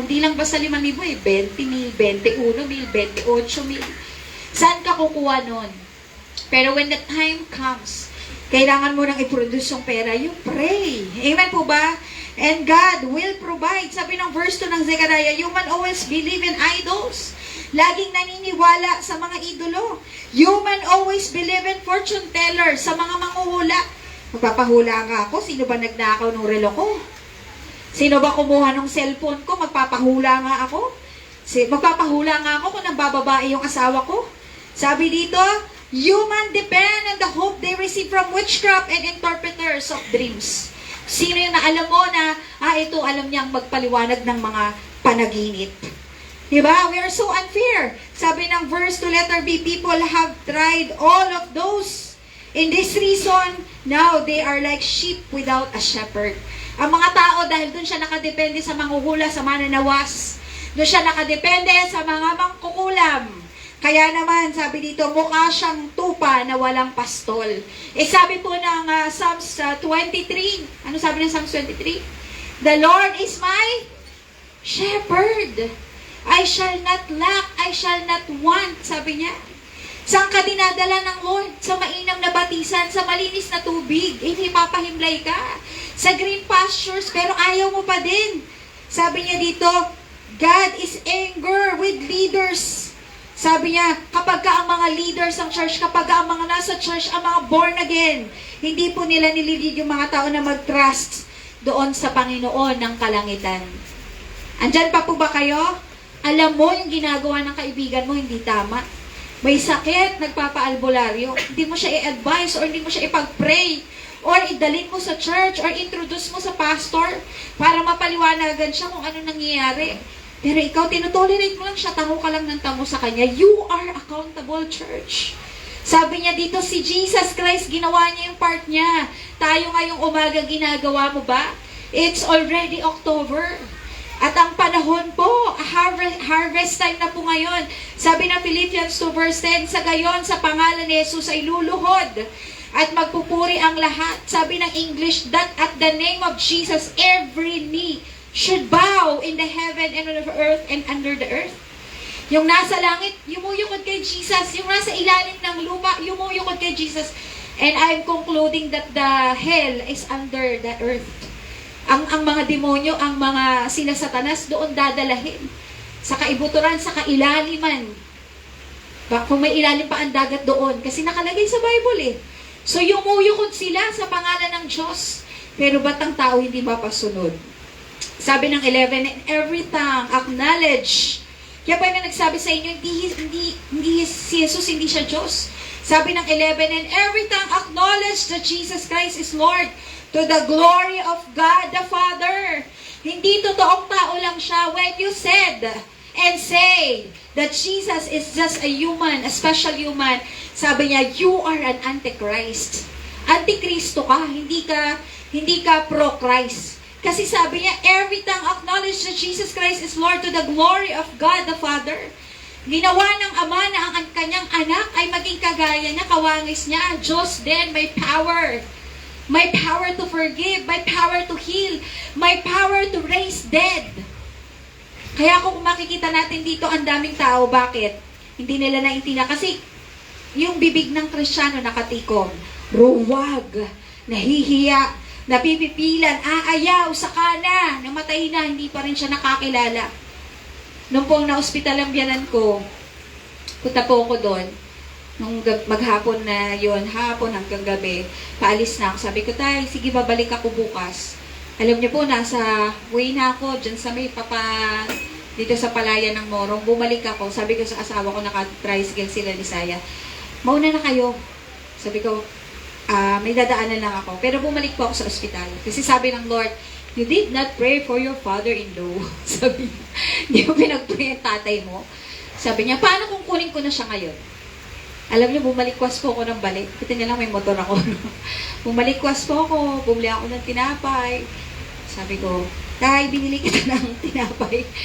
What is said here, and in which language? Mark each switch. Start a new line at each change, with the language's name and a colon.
Filipino: Hindi lang basta 5,000 eh. 20,000, 21,000, 28,000. Saan ka kukuha nun? Pero
English: when the time comes,
Filipino: kailangan mo nang i-produce yung pera,
English: you pray.
Filipino: Amen po ba?
English: And God will provide.
Filipino: Sabi ng verse 2 ng Zechariah,
English: human always believe in idols.
Filipino: Laging naniniwala sa mga idolo.
English: Human always believe in fortune tellers,
Filipino: sa mga manghuhula. Magpapahula nga ako, sino ba nagnakaw ng relo ko? Sino ba kumuha ng cellphone ko? Magpapahula nga ako. Magpapahula nga ako kung nagbababae yung asawa ko. Sabi dito,
English: human depend on the hope they receive from witchcraft and interpreters of dreams.
Filipino: Sino yung naalam mo na, ito alam niyang magpaliwanag ng mga panaginip. Diba?
English: We are so unfair.
Filipino: Sabi ng
English: verse to letter B, people have tried all of those. In this reason, now they are like sheep without a shepherd.
Filipino: Ang mga tao, dahil dun siya nakadepende sa manghuhula, sa mananawas, dun siya nakadepende sa mga mangkukulam. Kaya naman, sabi dito, mukha siyang tupa na walang pastol. Sabi po ng Psalms 23, ano sabi ng Psalms 23?
English: The Lord is my shepherd. I shall not lack, I shall not want,
Filipino: sabi niya. Saan ka dinadala ng Lord? Sa mainam na batisan, sa malinis na tubig. Hindi papahimlay ka. Sa green pastures, pero ayaw mo pa din. Sabi niya dito,
English: God is anger with leaders.
Filipino: Sabi niya, kapag ka ang mga leaders ng church, kapag ka ang mga nasa church, ang mga born again, hindi po nila nililid yung mga tao na mag-trust doon sa Panginoon ng kalangitan. Andyan pa po ba kayo? Alam mo yung ginagawa ng kaibigan mo, hindi tama. May sakit, nagpapaalbularyo, hindi mo siya i-advise or hindi mo siya ipag-pray or idalin mo sa church or introduce mo sa pastor para mapaliwanagan siya kung ano nangyayari. Pero ikaw, tinutolerate mo lang siya, tango ka lang ng tango sa kanya.
English: You are accountable, church.
Filipino: Sabi niya dito, si Jesus Christ, ginawa niya yung part niya. Tayo ngayong umaga, ginagawa mo ba?
English: It's already October.
Filipino: At ang panahon po, harvest time na po ngayon. Sabi ng Philippians 2 verse 10, sa gayon, sa pangalan ni Jesus ay luluhod at magpupuri ang lahat. Sabi ng English,
English: that at the name of Jesus, every knee should bow in the heaven and on the earth and under the earth.
Filipino: Yung nasa langit, yumuyukod kay Jesus. Yung nasa ilalim ng lupa, yumuyukod kay Jesus.
English: And I'm concluding that the hell is under the earth.
Filipino: Ang mga demonyo, ang mga sila Satanas, doon dadalahin. Sa kaibuturan, sa kailaliman. Kung may ilalim pa ang dagat doon. Kasi nakalagay sa Bible eh. So yumuyukod sila sa pangalan ng Diyos. Pero ba't ang tao hindi mapasunod? Sabi ng 11,
English: and every tongue acknowledge.
Filipino: Kaya pa yung nagsabi sa inyo, hindi si Jesus, hindi siya Diyos. Sabi ng 11,
English: and every tongue acknowledge that Jesus Christ is Lord to the glory of God the Father.
Filipino: Hindi totoong tao lang siya
English: when you said and say that Jesus is just a human, a special human.
Filipino: Sabi niya,
English: you are an antichrist.
Filipino: Antikristo ka, hindi ka pro-Christ. Kasi sabi niya,
English: every tongue acknowledge that Jesus Christ is Lord to the glory of God the Father.
Filipino: Ginawa ng Ama na ang kanyang anak ay maging kagaya niya, kawangis niya. Diyos din, may power.
English: May power to forgive, may power to heal, may power to raise dead.
Filipino: Kaya kung makikita natin dito, ang daming tao, bakit? Hindi nila naintindihan. Kasi yung bibig ng Kristiyano nakatikom, ruwag, nahihiya, napipipilan, aayaw, sakana, namatay na, hindi pa rin siya nakakilala. Nung pong na-hospital ang biyanan ko, punta po ako doon, nung maghapon na yon, hapon hanggang gabi, paalis na ako. Sabi ko, tay, sige, babalik ako bukas. Alam niyo po, nasa way na ako, dyan sa may dito sa palayan ng Morong, bumalik ako. Sabi ko sa asawa ko, naka-tricycle sila ni Saya, mauna na kayo. Sabi ko, may dadaanan lang ako. Pero bumalik po ako sa ospital. Kasi sabi ng Lord,
English: you did not pray for your father-in-law.
Filipino: Sabi niya, hindi mo pinag-pray ang tatay mo. Sabi niya, paano kung kunin ko na siya ngayon? Alam niyo, bumalikwas po ako ng balik. Kita niya lang, may motor ako. Bumalikwas po ako, bumili ako ng tinapay. Sabi ko, tay, binili kita ng tinapay.